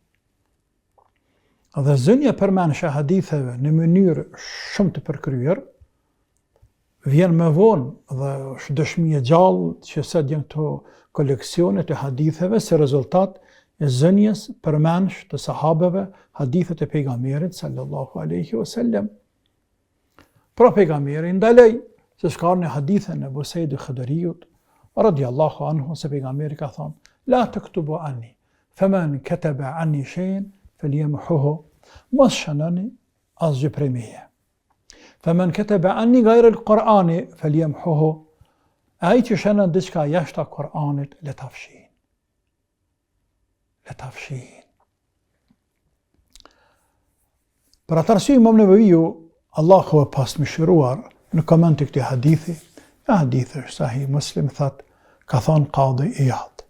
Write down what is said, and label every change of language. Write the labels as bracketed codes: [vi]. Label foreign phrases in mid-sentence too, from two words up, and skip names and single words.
[sq] Dhe zënja përmendsh e haditheve në mënyrë shumë të përkryer vjen më vonë dhe është dëshmi e gjallë që sot janë këto koleksionet e haditheve si rezultat e zënjes përmendsh të sahabeve hadithet e pejgamberit [ar] صلى الله عليه وسلم. [sq] Pra pejgamberi ndaloi se s'ka në hadithin e Abu Said al-Khudriut [ar] رضي الله عنه [sq] se pejgamberi ka thonë: [ar] لا تكتبوا عني، فمن كتب عني شيئا فليمحه. [sq] Mos shënoni asgjë prej meje. [ar] فمن كتب عني غير القرآن فليمحه. [sq] Ai që shënon diçka jashtë Kur'anit, le ta fshin. Le ta fshin. Për atë arsye Imam Nevaviu, Allahu e pasmëshiruar, në koment të këtij hadithi, hadithi është Sahih Muslim, thot, ka thonë Qadhi Iyad.